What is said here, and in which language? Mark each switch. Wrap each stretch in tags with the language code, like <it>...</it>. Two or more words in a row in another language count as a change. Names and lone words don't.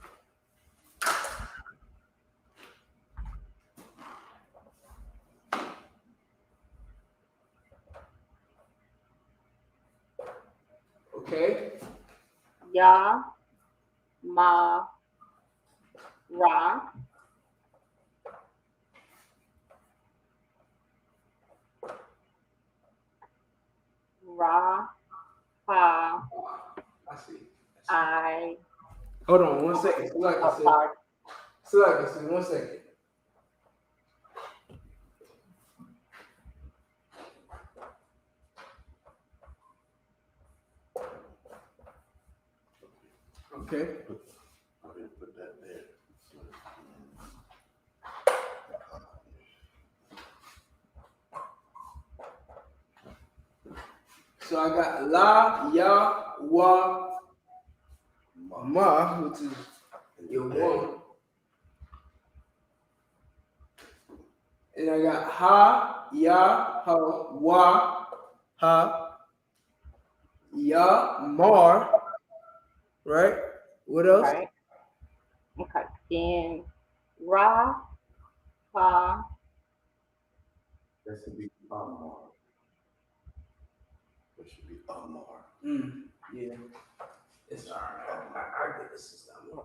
<en>Okay. Ya. Ma. Ra. Ra. Ha. I see. I. Hold on 1 second. So like I Oh, said, sorry. 1 second. Okay. Go ahead and put that there. So I got la, ya, wa, ma, which is your one. And I got ha, ya, ha, wa, ha, ya, mar. Right? What else? Right. Okay. Then Ra. Ha. That should be Amar. That should be Amar. Yeah. It's all right. I get this system.</en>